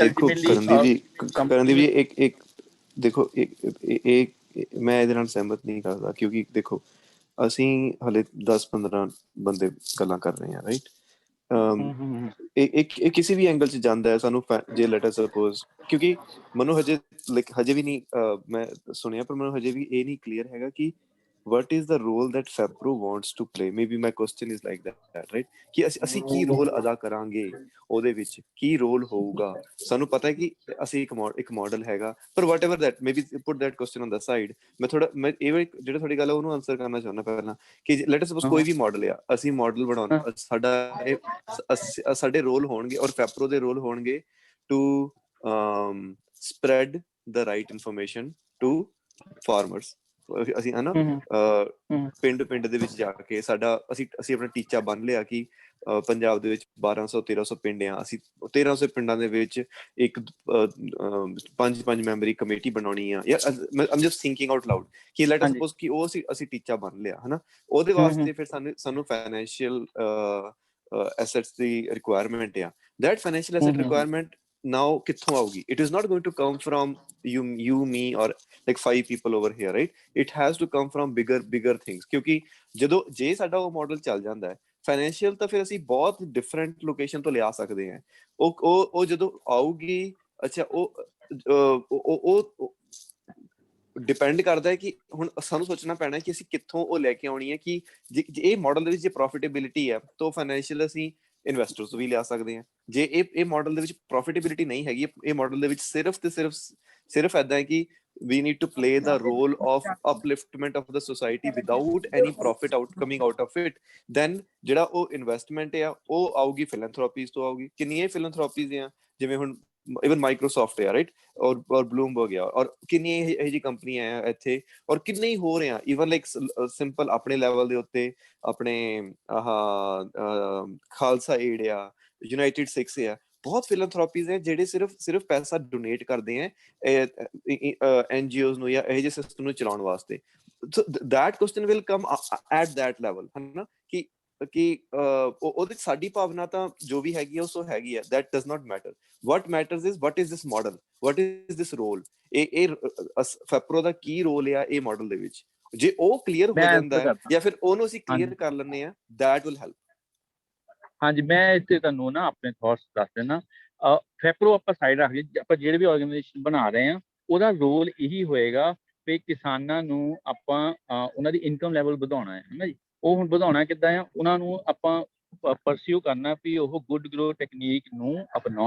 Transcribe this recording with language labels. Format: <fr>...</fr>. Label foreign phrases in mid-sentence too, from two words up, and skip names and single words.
<pa>ਦੇਖੋ ਕਰਨਦੀਪ ਜੀ ਇੱਕ ਦੇਖੋ ਮੈਂ ਇਹਦੇ ਨਾਲ ਸਹਿਮਤ ਨਹੀਂ ਕਰਦਾ, ਕਿਉਂਕਿ ਦੇਖੋ ਅਸੀਂ ਹਲੇ 10-15 ਬੰਦੇ ਗੱਲਾਂ ਕਰ ਰਹੇ ਹਾਂ, ਰਾਈਟ। ਇਹ ਕਿਸੇ ਵੀ ਐਂਗਲ 'ਚ ਜਾਂਦਾ ਹੈ ਸਾਨੂੰ, ਜੇ</pa> <en>let us suppose,</en> <pa>ਕਿਉਂਕਿ ਮੈਨੂੰ ਹਜੇ ਵੀ ਨਹੀਂ ਮੈਂ ਸੁਣਿਆ, ਪਰ ਮੈਨੂੰ ਹਜੇ ਵੀ ਇਹ ਨਹੀਂ ਕਲੀਅਰ ਹੈਗਾ ਕਿ</pa> <en>what is the role that FEPRO wants to play? Maybe my question is like that, right?</en> <pa>ਕਿ ਅਸੀਂ ਕੀ ਰੋਲ ਅਦਾ ਕਰਾਂਗੇ, ਉਹਦੇ ਵਿੱਚ ਕੀ ਰੋਲ ਹੋਊਗਾ। ਸਾਨੂੰ ਪਤਾ ਹੈ ਕਿ ਅਸੀਂ ਇੱਕ ਮਾਡਲ ਹੈਗਾ, ਪਰ</pa> <en>what ever that, maybe put that question on the side.</en> <pa>ਮੈਂ ਇਹ ਜਿਹੜਾ ਤੁਹਾਡੀ ਗੱਲ ਹੈ ਉਹਨੂੰ ਆਨਸਰ ਕਰਨਾ ਚਾਹੁੰਦਾ ਪਹਿਲਾਂ, ਕਿ</pa> <en>let us suppose</en> <pa>ਕੋਈ ਵੀ ਮਾਡਲ ਆ, ਅਸੀਂ ਮਾਡਲ ਬਣਾਉਣਾ, ਸਾਡੇ ਰੋਲ ਹੋਣਗੇ ਔਰ FEPRO ਦੇ ਰੋਲ ਹੋਣਗੇ</pa> <en>to spread the right information to farmers.</en> <pa>ਅਸੀਂ ਹੈ ਨਾ ਪਿੰਡ ਦੇ ਵਿੱਚ ਜਾ ਕੇ ਅਸੀਂ ਆਪਣਾ ਟੀਚਾ ਬੰਨ ਲਿਆ ਕਿ ਪੰਜਾਬ ਦੇ ਵਿੱਚ 1200-1300 ਪਿੰਡ ਆ, ਅਸੀਂ 1300 ਪਿੰਡਾਂ ਦੇ ਵਿੱਚ ਇੱਕ 5 ਮੈਂਬਰੀ ਕਮੇਟੀ ਬਣਾਉਣੀ ਆ।</pa> <en>I'm just thinking out loud</en> <pa>ਕਿ</pa> <en>let us suppose</en> <pa>ਕਿ ਉਹ ਅਸੀਂ ਟੀਚਾ ਬੰਨ ਲਿਆ ਹੈ ਨਾ, ਉਹਦੇ ਵਾਸਤੇ ਫਿਰ ਸਾਨੂੰ</pa> <en>financial assets</en> <pa>ਦੀ ਰਿਕੁਆਇਰਮੈਂਟ ਆ।</pa> <en>that financial asset requirement now</en> <pa>ਕਿੱਥੋਂ ਆਊਗੀ?</pa> <en>It is not going to come from you me or like 5 people over here, right? It has to come from bigger things,</en> <pa>ਕਿਉਂਕਿ ਜੇ ਸਾਡਾ ਉਹ ਮਾਡਲ ਚੱਲ ਜਾਂਦਾ ਹੈ ਫਾਈਨੈਂਸ਼ੀਅਲ, ਤਾਂ ਫਿਰ ਅਸੀਂ ਬਹੁਤ</pa> <en>different location</en> <pa>ਤੋਂ ਲਿਆ ਸਕਦੇ ਹਾਂ। ਉਹ ਜਦੋਂ ਆਊਗੀ, ਅੱਛਾ ਉਹ ਡਿਪੈਂਡ ਕਰਦਾ ਹੈ ਕਿ ਹੁਣ ਸਾਨੂੰ ਸੋਚਣਾ ਪੈਣਾ ਕਿ ਅਸੀਂ ਕਿੱਥੋਂ ਉਹ ਲੈ ਕੇ ਆਉਣੀ ਹੈ। ਕਿ ਜੇ ਇਹ ਮਾਡਲ ਦੇ ਵਿੱਚ ਜੇ ਪ੍ਰੋਫਿਟੇਬਿਲਿਟੀ ਹੈ ਤਾਂ ਫਾਈਨੈਂਸ਼ੀਅਲ ਅਸੀਂ ਇਨਵੈਸਟਰਸ ਵੀ ਲਿਆ ਸਕਦੇ ਹਾਂ। ਜੇ ਇਹ ਮਾਡਲ ਦੇ ਵਿੱਚ ਪ੍ਰੋਫਿਟੇਬਿਲਿਟੀ ਨਹੀਂ ਹੈਗੀ, ਇਹ ਮਾਡਲ ਦੇ ਵਿੱਚ ਸਿਰਫ ਏਦਾਂ ਹੈ ਕਿ</pa> <en>we need to play the role of upliftment of the society without any profit coming out of it, then</en> <pa>ਜਿਹੜਾ ਉਹ ਇਨਵੈਸਟਮੈਂਟ ਆ ਉਹ ਆਊਗੀ ਫਿਲੈਂਥਰੋਪੀਜ਼ ਤੋਂ ਆਊਗੀ। ਕਿੰਨੀਆਂ ਫਿਲੈਂਥਰੋਪੀਜ਼ ਆ, ਜਿਵੇਂ ਹੁਣ ਇਵਨ ਮਾਈਕਰੋਸਾਫਟ ਆ, ਰਾਈਟ, ਔਰ ਬਲੂਮਬਰਗ ਆ, ਔਰ ਕਿੰਨੀਆਂ ਇਹੋ ਜਿਹੀ ਕੰਪਨੀਆਂ ਆ ਇੱਥੇ, ਔਰ ਕਿੰਨੇ ਹੀ ਹੋ ਰਹੇ ਆ।</pa> <en>even like simple</en> <pa>ਆਪਣੇ ਲੈਵਲ ਦੇ ਉੱਤੇ ਆਪਣੇ ਖਾਲਸਾ ਏਡ ਆ, ਯੂਨਾਈਟਿਡ ਸਿਕਸ ਆ, ਬਹੁਤ ਫਿਲੈਂਥਰੋਪੀਜ਼ ਹੈ ਜਿਹੜੇ ਸਿਰਫ ਪੈਸਾ ਡੋਨੇਟ ਕਰਦੇ ਆ NGOs ਨੂੰ ਜਾਂ ਇਹੋ ਜਿਹੇ ਸਿਸਟਮ ਨੂੰ ਚਲਾਉਣ ਵਾਸਤੇ।</pa> <en>that question will come at that level,</en> <pa>ਹੈ ਨਾ, ਕਿ ਉਹਦੇ ਸਾਡੀ ਭਾਵਨਾ ਤਾਂ ਜੋ ਵੀ ਹੈਗੀ ਆ ਉਹ ਹੈਗੀ ਆ।</pa> <en>that does not matter. what matters is what is this model, what is this role?</en> <pa>ਇਹ FEPRO ਦਾ ਕੀ ਰੋਲ ਆ ਇਹ ਮਾਡਲ ਦੇ ਵਿੱਚ, ਜੇ ਉਹ ਕਲੀਅਰ ਹੋ ਮੈਂ ਜਾਂਦਾ ਹੈ ਕਰਦਾ। ਜਾਂ ਫਿਰ ਉਹਨੂੰ ਅਸੀਂ ਕਲੀਅਰ ਹਾਂਜੀ। ਕਰ ਲੈਂਦੇ ਆ,</pa> <en>that will help।</en> <pa>ਹਾਂਜੀ, ਮੈਂ ਇੱਥੇ ਤੁਹਾਨੂੰ ਨਾ ਆਪਣੇ ਥੋਟਸ ਦੱਸ ਦੇਣਾ। ਫੈਪਰੋ ਆਪਾਂ ਸਾਈਡ ਰੱਖ ਲਈ, ਆਪਾਂ ਜਿਹੜੇ ਵੀ ਆਰਗੇਨਾਈਜੇਸ਼ਨ ਬਣਾ ਰਹੇ ਹਾਂ ਉਹਦਾ ਰੋਲ ਇਹੀ ਹੋਏਗਾ ਵੀ ਕਿਸਾਨਾਂ ਨੂੰ ਆਪਾਂ ਉਹਨਾਂ ਦੀ ਇਨਕਮ ਲੈਵਲ ਵਧਾਉਣਾ ਹੈ ਨਾ ਜੀ। ਉਹ ਹੁਣ ਵਧਾਉਣਾ ਕਿੱਦਾਂ ਆ, ਉਹਨਾਂ ਨੂੰ ਆਪਾਂ ਪਰਸਿਊ ਕਰਨਾ ਵੀ ਉਹ</pa> <en>good grow technique</en> <pa>ਨੂੰ ਅਪਣਾਉਣ।</pa>